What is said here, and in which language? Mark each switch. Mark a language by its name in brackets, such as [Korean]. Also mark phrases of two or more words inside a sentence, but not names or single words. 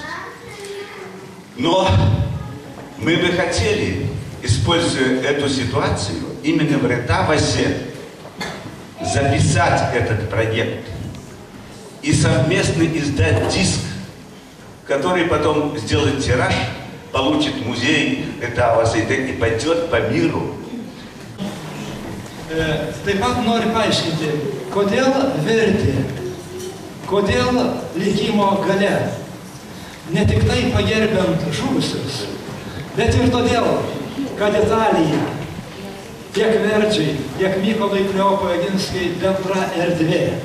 [Russian] Но мы бы хотели, используя эту ситуацию, именно в Ретавасе записать этот проект и совместно издать диск, который потом сделает тираж, получит музей Ретаваса и пойдет по миру. [Lithuanian] Taip pat noriu paaiškinti, kodėl vertė, kodėl likimo gale, ne tik tai pagerbiant žuvusius, bet ir todėl, kad Italija, tiek Verdžiai, tiek Mykolui Kleopui Oginskiui bendra erdvė.